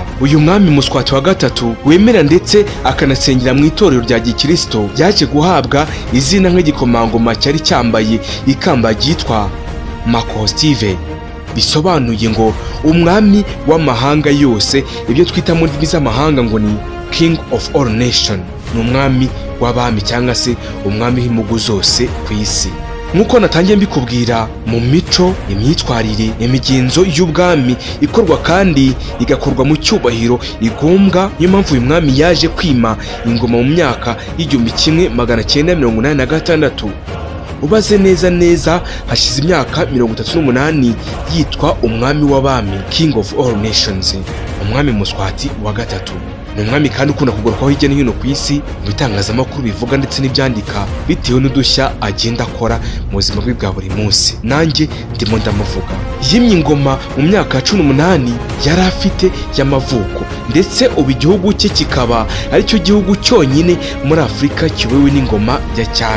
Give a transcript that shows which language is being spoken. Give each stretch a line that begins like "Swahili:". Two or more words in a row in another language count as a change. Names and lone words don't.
Kinyarwanda: Uyu mwami Muswati wa gatatu wemera ndetse akanasengera mu itorero rya Gikristo yaje guhabwa izina nk'igikomangoma cyari cyambaye ikamba ryitwa Makostive, bisobanuye ngo umwami w'amahanga yose. Ibyo twita mu ndimi z'amahanga ngo ni
English: King of all nation,
Kinyarwanda: ni umwami w'abami cyangwa se umwami w'impugu zose ku isi. Nk'uko natangiye mbikubwira, mu mico, imyitwarire, imigenzo y'ubwami ikorwa kandi igakorwa mu cyubahiro igombwa. Niyo mpamvu uyu mwami yaje kwima ingoma mu myaka y'1986. Ubaze neza hashize imyaka 38 yitwa umwami w'abami,
English: King of all nations,
Kinyarwanda: umwami Muswati wa gatatu. Ni umwami kandi ukunda kugarukaho hirya no hino ku isi mu bitangazamakuru bivuga ndetse n'ibyandika bitewe n'udushya agenda akora mu buzima bwe bwa buri munsi. Nanjye ndimo ndamuvuga. Yimye ingoma mu myaka 18 yari afite y'amavuko, ndetse ubu igihugu cye kikaba aricyo gihugu cyonyine muri Afurika kiyobowe n'ingoma ya cyami.